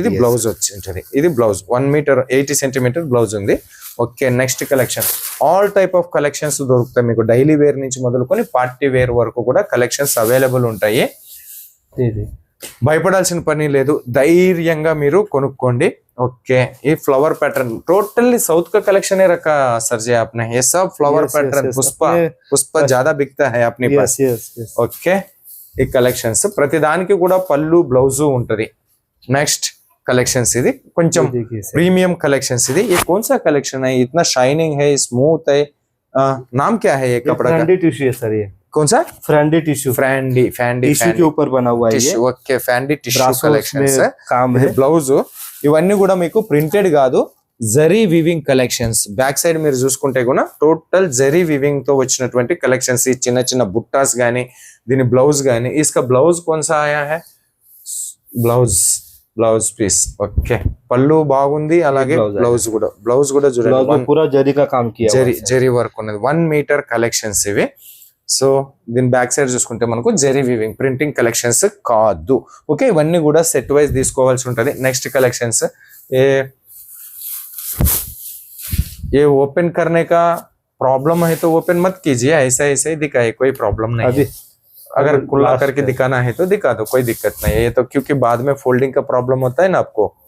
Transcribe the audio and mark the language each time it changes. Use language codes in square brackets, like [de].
[te] ఇది బ్లౌజ్ వచ్చి ఉంటుంది. ఇది బ్లౌజ్ 1 మీటర్ 80 సెంటీమీటర్ బ్లౌజ్ ఉంది. Okay, next collection. All type of collections దొరుకుతాయి మీకు, డైలీ వేర్ నుంచి మొదలుకొని పార్టీ వేర్ వరకు కూడా కలెక్షన్స్ అవైలబుల్ ఉంటాయి. భయపడాల్సిన పని లేదు, ధైర్యంగా మీరు కొనుక్కోండి. [hi] ओके, ये फ्लावर पैटर्न टोटली साउथ का कलेक्शन है रखा सर जी आपने. ये सब फ्लावर पैटर्न पुष्पा ज्यादा बिकता है अपने पास. [te] ओके, ఈ కలెక్షన్స్ ప్రతిదానికి కూడా పళ్ళు బ్లౌజ్ ఉంటది. నెక్స్ట్ कलेक्शंस ఇది కొంచెం प्रीमियम कलेक्शंस ఇది. [hi] ये कौन सा कलेक्शन है, इतना शाइनिंग है, स्मूथ है, नाम क्या है ये कपड़ा का? फ्रेंडी टिश्यू है सर, ये कौन सा? फ्रेंडी टिश्यू, फ्रेंडी टिश्यू के ऊपर बना हुआ है ये. ओके, फ्रेंडी टिश्यू कलेक्शंस काम है. [te] బ్లౌజ్ ఇవన్నీ కూడా మీకు ప్రింటెడ్ కాదు, zari weaving collections. Back side మీరు చూసుకుంటే కూడా టోటల్ జరీ వీవింగ్ తో వచ్చినటువంటి కలెక్షన్స్. ఈ చిన్న చిన్న బుట్టాస్ గానీ, దీని బ్లౌజ్ గానీ. [hi] इसका బ్లౌజ్ कौन सा आया है? [te] Blouse piece. ఓకే, పళ్ళు బాగుంది, అలాగే బ్లౌజ్ కూడా చూడండి, [hi] పూరా జరీ కా కామ్ కియా, [te] జరీ వర్క్ ఉన్నది. 1 మీటర్ కలెక్షన్స్ ఇవి. సో దీని బ్యాక్ సైడ్ చూసుకుంటే మనకు జరీ వీవింగ్ ప్రింటింగ్ కలెక్షన్స్ కాదు. ఓకే, ఇవన్నీ కూడా సెట్ వైజ్ తీసుకోవాల్సి ఉంటుంది. Next collections. [hi] ये ओपन करने का प्रॉब्लम है तो ओपन मत कीजिए, ऐसा ऐसा ही दिखाए, कोई प्रॉब्लम नहीं है. अगर खुला करके दिखाना है तो दिखा दो, कोई दिक्कत नहीं है. ये तो क्योंकि बाद में फोल्डिंग का प्रॉब्लम होता है ना आपको.